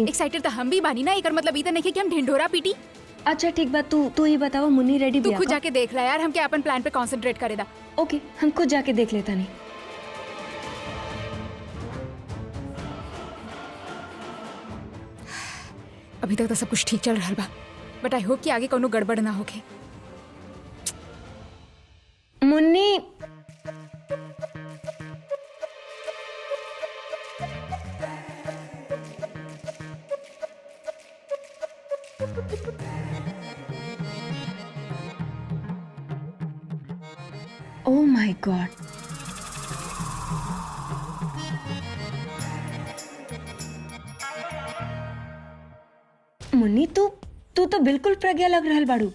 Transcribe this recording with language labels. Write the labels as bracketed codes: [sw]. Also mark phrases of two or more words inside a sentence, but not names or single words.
[bho] एक्साइटेड तो हम भी बानी ना, एकर मतलब ई त नहीं कि हम ढिंढोरा पीटी। अच्छा ठीक बात, तू ही बतावा मुन्नी रेडी तू बिया खुद का? जाके देख ला यार, हमके अपन प्लान पे कंसंट्रेट करे दा। ओके, हम खुद जाके देख लेता नहीं। अभी तक तो सब कुछ ठीक चल रहा बा, [en] but I hope [bho] कि आगे कोनो गड़बड़ ना होके। मुन्नी, [en] oh my god, [bho] मुन्नी तू तो बिल्कुल प्रज्ञा लग रहल बाड़ू।